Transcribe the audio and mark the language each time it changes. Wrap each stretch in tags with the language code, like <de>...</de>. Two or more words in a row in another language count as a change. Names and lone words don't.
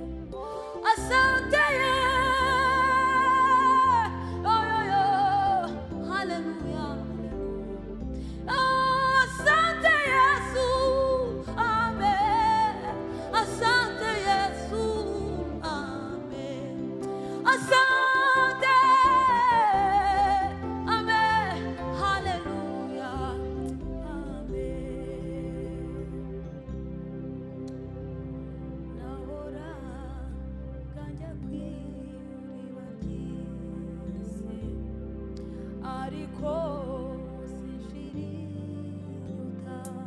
<sw>Asante Yesu, oh yo yo, hallelujah, hallelujah. Oh, Asante Yesu, amen. Asante Yesu, amen. Asante, amen. Hallelujah, amen.</sw> <rw>Nahora kanja kwiriba ry'isi, ariko sinshiriruta.</rw>